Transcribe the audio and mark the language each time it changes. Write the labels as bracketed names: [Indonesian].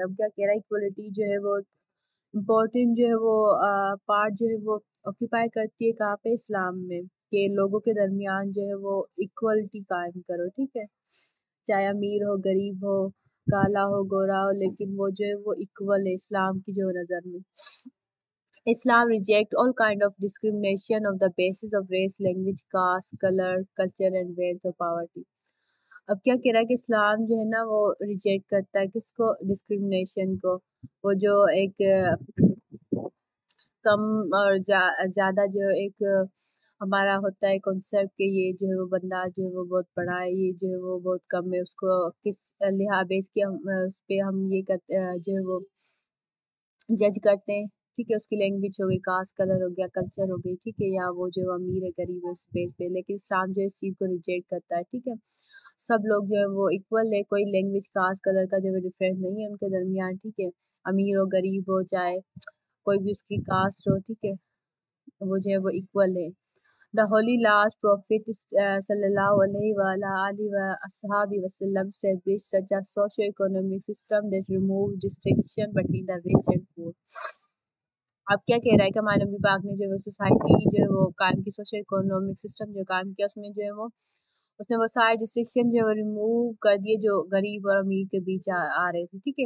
[Urdu] اب کیا کہہ رہا ہے، ایکوالٹی جو ہے وہ امپورٹنٹ جو ہے وہ پارٹ جو ہے وہ آکوپائی کرتی ہے کہاں پہ، اسلام میں، کہ لوگوں کے درمیان جو ہے وہ ایکوالٹی قائم کرو، ٹھیک ہے، چاہے امیر ہو، غریب ہو، کالا ہو، گورا ہو، لیکن وہ جو ہے وہ ایکول ہے اسلام کی جو نظر میں. [English] Islam rejects all kind of discrimination on the basis of race, language, caste, color, culture and wealth or poverty. [Urdu] اب کیا کہہ رہا ہے کہ اسلام جو ہے نا وہ ریجیکٹ کرتا ہے کس کو؟ ڈسکرمنیشن کو. وہ جو ایک کم اور زیادہ جو ایک ہمارا ہوتا ہے کنسیپٹ کہ یہ جو ہے وہ بندہ جو ہے وہ بہت بڑا ہے، یہ جو ہے وہ بہت کم ہے، اس کو کس لحاظ بیس کے اس پہ ہم یہ کرتے جو ہے وہ جج کرتے ہیں. ٹھیک ہے، اس کی لینگویج ہو گئی، کاسٹ، کلر ہو گیا، کلچر ہو گئی، ٹھیک ہے، یا وہ جو امیر ہے غریب ہے اس بیس پہ. لیکن اسلام جو ہے اس چیز کو ریجیکٹ کرتا ہے. ٹھیک ہے، سب لوگ جو ہے وہ ایکول ہے، کوئی لینگویج، کاسٹ، کلر کا جو ہے ڈفرینس نہیں ہے ان کے درمیان. ٹھیک ہے، امیر ہو غریب ہو چاہے کوئی بھی اس کی کاسٹ ہو، ٹھیک ہے، وہ جو ہے وہ ایکول ہے. [English] The Holy Last Prophet [Arabic] sallallahu alaihi wa ala alihi wa ashabi wasallam [English] established such a socio-economic system that removed distinction between the rich and poor. [Urdu] اب کیا کہہ رہا ہے کہ ہمارے نبی پاک نے جو ہے سوسائٹی جو ہے وہ قائم کی، سوشل اکنامک سسٹم جو قائم کیا، اس میں جو ہے وہ اس نے وہ سارے ڈسٹرکشن جو ہے وہ ریموو کر دیے جو غریب اور امیر کے بیچ آ رہے تھے.